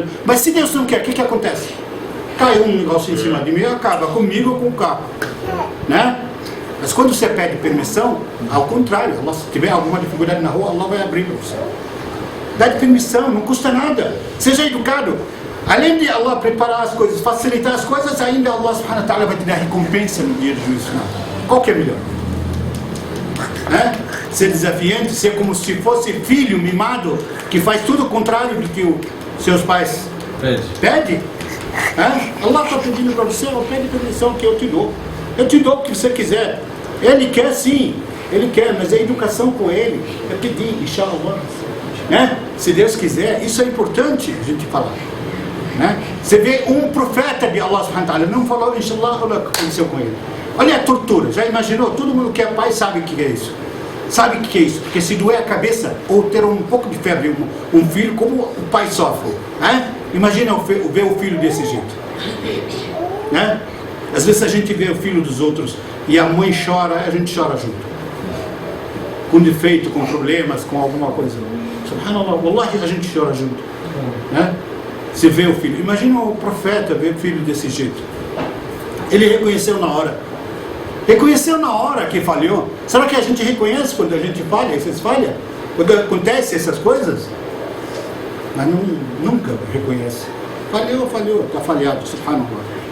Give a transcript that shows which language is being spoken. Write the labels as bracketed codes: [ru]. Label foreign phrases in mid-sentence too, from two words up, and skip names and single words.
[pt] Mas se Deus não quer, o que acontece? Cai um negócio em cima de mim e acaba comigo ou com o carro. Né? Mas quando você pede permissão, ao contrário, Allah, se tiver alguma dificuldade na rua, Allah vai abrir para você. Dá de permissão, não custa nada. Seja educado. Além de Allah preparar as coisas, facilitar as coisas, ainda [ar] الله سبحانه وتعالى [pt] vai te dar recompensa no dia do juízo final. Qual que é melhor? Ser desafiante, ser como se fosse filho mimado, que faz tudo o contrário do que os seus pais pede? Allah está pedindo para você, pede permissão que eu te dou. Eu te dou o que você quiser. Ele quer sim, Ele quer, mas é educação com Ele. É pedir, inshallah. Se Deus quiser, isso é importante a gente falar. Você vê um profeta de [ar] الله سبحانه وتعالى, [pt] não falou inshallah, olha o que aconteceu com ele. Olha a tortura, já imaginou? Todo mundo que é pai sabe o que é isso. Sabe o que é isso? Porque se doer a cabeça ou ter um pouco de febre, um filho, como o pai sofre. Imagina ver o filho desse jeito. Às vezes a gente vê o filho dos outros e a mãe chora, a gente chora junto. Com defeito, com problemas, com alguma coisa. [ar] سبحان الله، والله, [pt] a gente chora junto. Você vê o filho. Imagina o profeta ver o filho desse jeito. Ele reconheceu na hora. Reconheceu na hora que falhou. Será que a gente reconhece quando a gente falha? Vocês falham? Quando acontecem essas coisas? Mas nunca reconhece. Falhou, está falhado. Subhanallah.